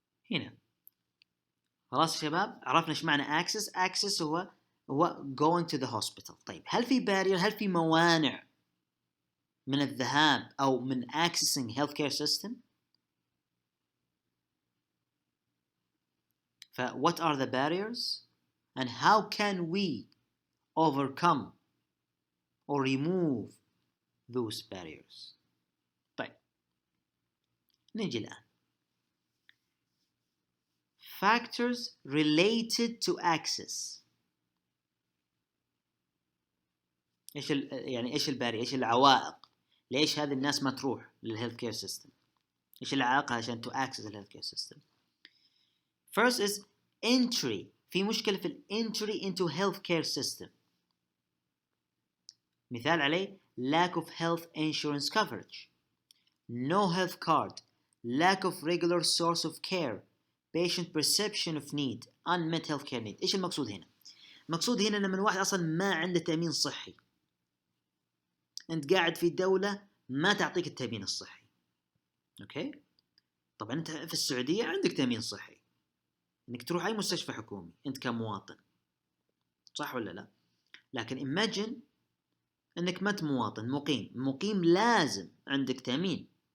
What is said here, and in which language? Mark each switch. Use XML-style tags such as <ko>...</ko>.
<ar>هنا خلاص يا شباب عرفنا ايش معنى access. access هو</ar> <en>going to the hospital.</en> <ar>طيب هل في</ar> <en>barrier،</en> <ar>هل في موانع من الذهاب أو من</ar> <en>accessing healthcare system؟ what are the barriers and how can we overcome or remove those barriers؟</en> <ar>طيب نيجي الآن</ar> <en>factors related to access.</en> <ar>ايش الباري، ايش العوائق، ليش هذه الناس ما تروح للهيلث كير سيستم، ايش العائق عشان</ar> <en>to access</en> <ar>الهيلث كير سيستم.</ar> <en>First is entry.</en> <ar>في مشكلة في</ar> <en>entry into healthcare system. مثال عليه lack of health insurance coverage, no health card, lack of regular source of care, patient perception of need, unmet healthcare need.</en> <ar>ايش المقصود هنا؟ المقصود هنا ان من واحد اصلا ما عنده تأمين صحي، انت قاعد في دولة ما تعطيك التأمين الصحي. اوكي؟ طبعا انت في السعودية عندك تأمين صحي انك تروح اي مستشفى حكومي انت كمواطن، صح ولا لا؟ لكن</ar> <en>imagine</en> <ar>انك ما انت مواطن، مقيم لازم عندك تأمين.</ar>